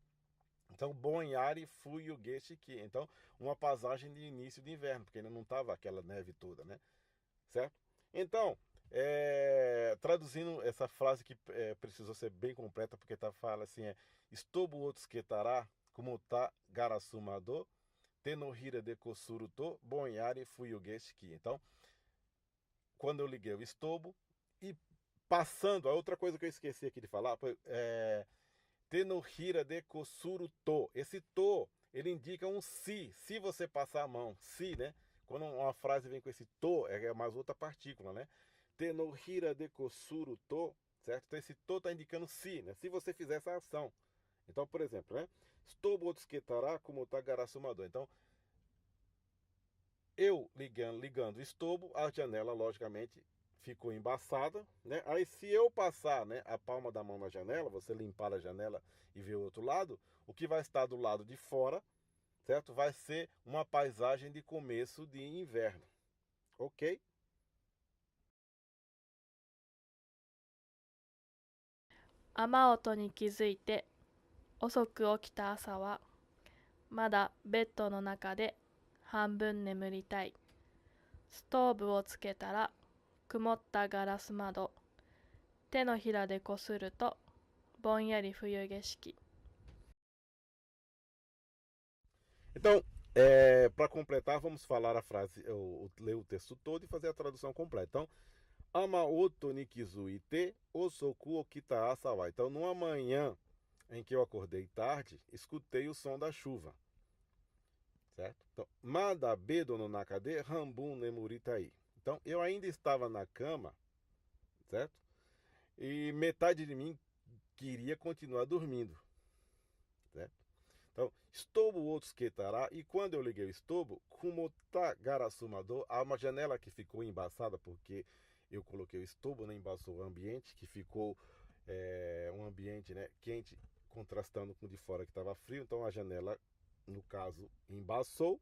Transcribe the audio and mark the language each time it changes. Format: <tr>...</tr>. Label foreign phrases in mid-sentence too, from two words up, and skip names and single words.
<pt>Então,</pt> <ja>ぼんやり 冬景色,</ja> <pt>então uma passagem de início de inverno, porque ainda não estava aquela neve toda, né? Certo? Então, traduzindo essa frase que precisou ser bem completa, porque fala assim,</pt> <ja>ストーブ を つけたら、曇った ガラス窓、手のひら で こする と ぼんやり 冬景色.</ja> <pt>Então, quando eu liguei o estobo e passando, a outra coisa que eu esqueci aqui de falar,</pt> <ja>手のひら で こする と.</ja> <pt>Esse to ele indica um se você passar a mão, se, né? Quando uma frase vem com esse to, é mais outra partícula, né?</pt> <ja>手のひら で こする と,</ja> <pt>certo? Então esse to está indicando se, né? Se você fizer essa ação. Então, por exemplo, né?</pt> <ja>ストーブ つけたら 曇った ガラス窓.</ja> <pt>Então, eu ligando o estobo, a janela, logicamente, ficou embaçada, né? Aí se eu passar, né, a palma da mão na janela, você limpar a janela e ver o outro lado, o que vai estar do lado de fora, certo? Vai ser uma paisagem de começo de inverno, ok?</pt> <ja>雨音に気づいて遅く起きた朝はまだベッドの中で半分眠りたい。ストーブをつけたら曇ったガラス窓。手のひらでこするとぼんやり冬景色。</ja> <pt>Então, para completar, vamos falar a frase, ler o texto todo e fazer a tradução completa. Então,</pt> <ja>雨音 に 気づいて 遅く 起きた 朝は.</ja> <pt>Então, numa manhã em que eu acordei tarde, escutei o som da chuva. Certo? Então,</pt> <ja>まだ ベッド の 中で 半分 眠りたい.</ja> <pt>Então, eu ainda estava na cama, certo? E metade de mim queria continuar dormindo, certo? Então,</pt> <ja>ストーブ を つけたら,</ja> <pt>e quando eu liguei o estobo,</pt> <ja>曇った ガラス窓,</ja> <pt>há uma janela que ficou embaçada porque eu coloquei o estobo, né, embaçou o ambiente, que ficou um ambiente, né, quente, contrastando com o de fora que estava frio, então a janela, no caso, embaçou.</pt>